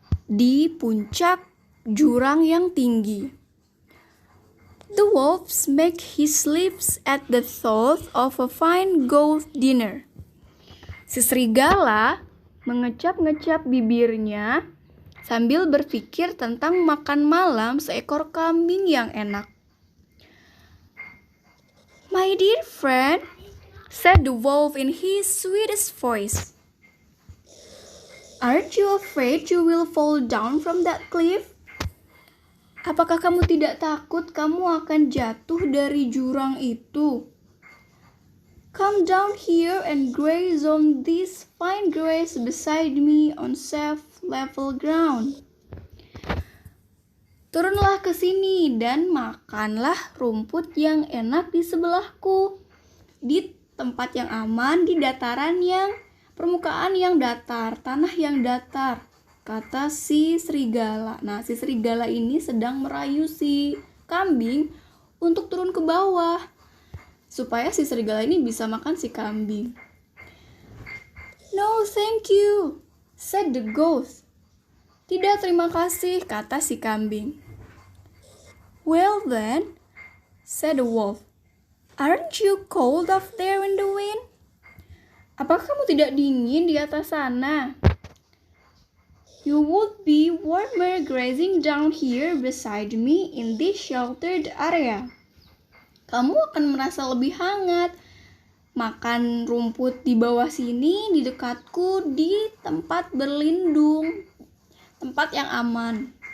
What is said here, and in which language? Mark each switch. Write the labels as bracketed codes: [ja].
[id] Di puncak jurang yang tinggi. [en] The wolves make his lips at the thought of a fine goat dinner. [id] Si serigala mengecap-ngecap bibirnya sambil berpikir tentang makan malam seekor kambing yang enak. [en] My dear friend, said the wolf in his sweetest voice, aren't you afraid you will fall down from that cliff? [id] Apakah kamu tidak takut kamu akan jatuh dari jurang itu? [en] Come down here and graze on this fine grass beside me on safe level ground. [id] Turunlah ke sini dan makanlah rumput yang enak di sebelahku. Di tempat yang aman, di dataran yang permukaan yang datar, tanah yang datar, kata si serigala. Nah, si serigala ini sedang merayu si kambing untuk turun ke bawah supaya si serigala ini bisa makan si kambing. [en] No, thank you, said the goat. [id] Tidak, terima kasih, kata si kambing. [en] Well then, said the wolf, aren't you cold up there in the wind? [id] Apakah kamu tidak dingin di atas sana? [en] You would be warmer grazing down here beside me in this sheltered area. [id] Kamu akan merasa lebih hangat makan rumput di bawah sini, di dekatku, di tempat berlindung, tempat yang aman.